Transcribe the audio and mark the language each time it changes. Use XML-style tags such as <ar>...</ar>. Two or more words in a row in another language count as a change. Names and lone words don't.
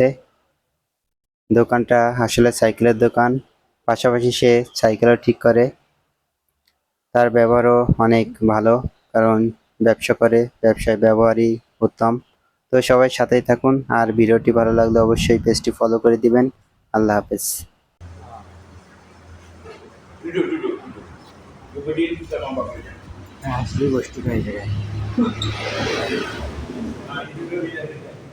<bn>দোকানটা আসলে সাইকেলের দোকান, পাশাপাশি সে সাইকেলও ঠিক করে। তার ব্যবহারও অনেক ভালো, কারণ ব্যবসা করে, ব্যবসায় ব্যবহারই উত্তম। তো সবাই সাথেই থাকুন, আর ভিডিওটি ভালো লাগলে অবশ্যই পেজটি ফলো করে দিবেন। আল্লাহ হাফেজ।</bn> <ms>Duduk, duduk, duduk. Dia berdiri kita nampak dia.</ms> <bn>আসলে বস্তু হয়ে যায়।</bn> <ms>Duduk dia.</ms>